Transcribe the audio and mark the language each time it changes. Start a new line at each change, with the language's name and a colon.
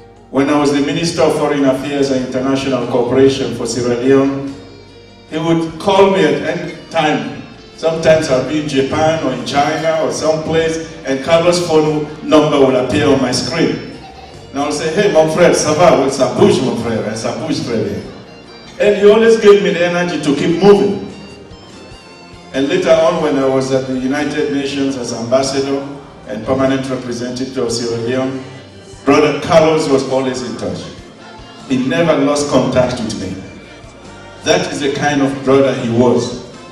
English: When I was the Minister of Foreign Affairs and International Cooperation for Sierra Leone, he would call me at any time Sometimes I'll be in Japan or in China or someplace, and Carlos' phone number will appear on my screen. And I'll say, hey,
French: mon frère, ça va? Well, ça bouge, mon frère, ça bouge très bien.
English: And he always gave me the energy to keep moving. And later on, when I was at the United Nations as ambassador and permanent representative of Sierra Leone, Brother Carlos was always in touch. He never lost contact with me. That is the kind of brother he was.